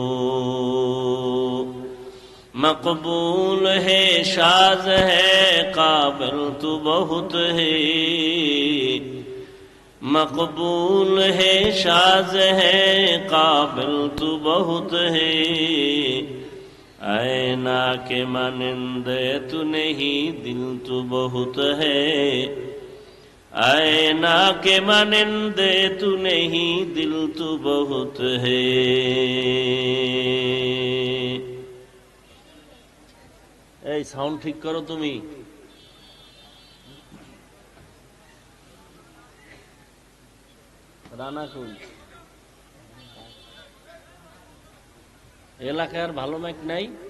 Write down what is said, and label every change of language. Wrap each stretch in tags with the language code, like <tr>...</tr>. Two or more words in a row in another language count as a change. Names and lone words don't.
<ur>مقبول ہے شاذ ہے قابل تو بہت ہے، مقبول ہے شاذ ہے قابل تو بہت ہے. اینا کے مانندے تو نہیں دل تو بہت ہے، اینا کے مانندے تو نہیں دل تو بہت ہے.</ur> <bn>এই সাউন্ড ঠিক করো তুমি। রানা কই? এলাকার ভালো মাইক নাই?</bn>